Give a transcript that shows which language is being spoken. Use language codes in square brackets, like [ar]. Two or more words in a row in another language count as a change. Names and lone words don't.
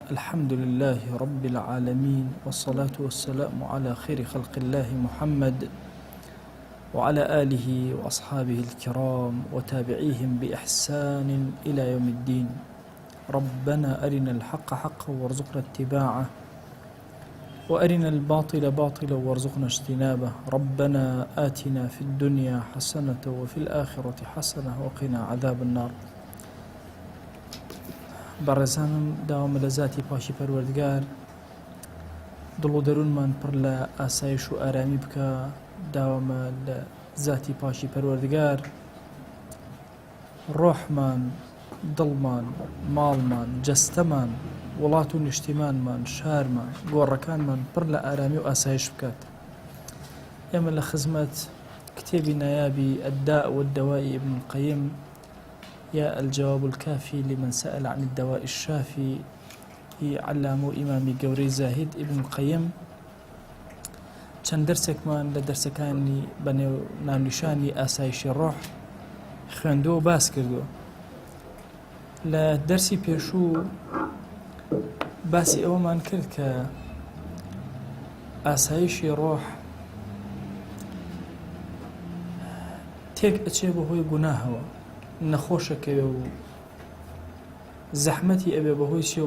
[ar] الحمد لله رب العالمين، والصلاة والسلام على خير خلق الله محمد وعلى آله وأصحابه الكرام وتابعيهم بإحسان إلى يوم الدين. ربنا أرنا الحق حقا وارزقنا اتباعه، وأرنا الباطل باطلا وارزقنا اجتنابه. ربنا آتنا في الدنيا حسنة وفي الآخرة حسنة وقنا عذاب النار. [ckb] بەڕێزانم داوامە لە ذاتی پاشی پەروەردگار دڵ و دەروونمان پڕ لە ئاسایش و ئارامی بکە. داوامە لە ذاتی پاشی پەروەردگار ڕۆحمان، دڵمان، ماڵمان، جەستەمان، وڵات و نیشتیمانمان، شارمان، گۆڕەکانمان پڕ لە ئارامی و ئاسایش بکات. ئێمە لە خزمەت کتێبی نایابی الداء والدواء ابن القيم، يا الجواب الكافي لمن سأل عن الدواء الشافي، علامو إمامي قوري زاهد ابن القيم. چەند دەرسێکمان لە دەرسەکانی بەنێو ناونیشانی ئاسایشی ڕۆح خوێندووە و باس کردووە. لە دەرسی پێشوو باسی ئەوەمان کرد کە ئاسایشی ڕۆح تێک ئەچێ بەهۆی گوناهەوە، نەخۆشەکەوێ و زەحمەتی ئەبێ بەهۆی چیەوە؟